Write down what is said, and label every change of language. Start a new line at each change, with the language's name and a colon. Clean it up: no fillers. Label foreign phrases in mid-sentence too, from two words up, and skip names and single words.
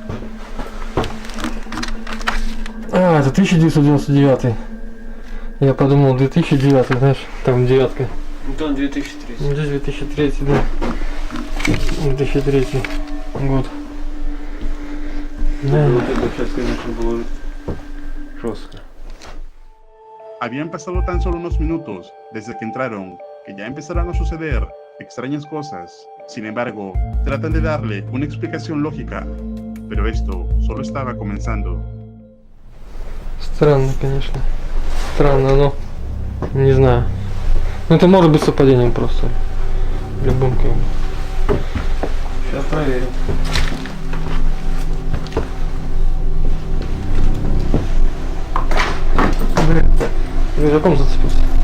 Russian: А, это 1999. Я подумал, 2009, знаешь, там девятка. Да, 2003. Здесь 2003, да. 2003. Вот. Вот это сейчас, конечно, было жестко.
Spanish: Habían pasado tan solo unos minutos desde que entraron, que ya empezaron a suceder extrañas cosas. Sin embargo, tratan de darle una explicación lógica, pero esto solo estaba comenzando.
Russian: Странно, конечно. Странно, но не знаю. Ну это может быть совпадением просто. Любым как бы. Сейчас проверим. Блин, рюкзаком зацепился.